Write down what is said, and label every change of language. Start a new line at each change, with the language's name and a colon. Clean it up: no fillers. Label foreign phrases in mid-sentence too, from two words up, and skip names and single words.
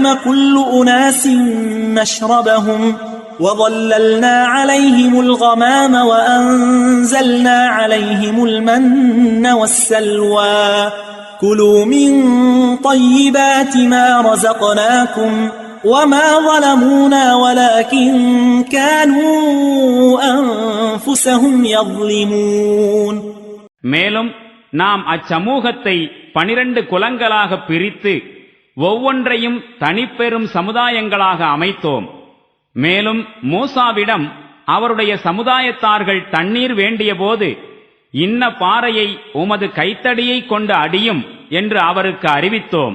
Arabic: كل أناس مشربهم وظللنا عليهم الغمام وأنزلنا عليهم المن والسلوى كلوا من طيبات ما رزقناكم وما ظلمونا ولكن كانوا أنفسهم يظلمون.
Tamil: மேலும் நாம் அச்சமூகத்தை 12 குலங்களாக பிரித்து ஒவ்வொன்றையும் தனிப்பெரும் சமுதாயங்களாக அமைத்தோம். மேலும் மூசாவிடம் அவருடைய சமுதாயத்தார்கள் தண்ணீர் வேண்டிய போது இன்ன பாறையை உமது கைத்தடியை கொண்டு அடியும் என்று அவருக்கு அறிவித்தோம்.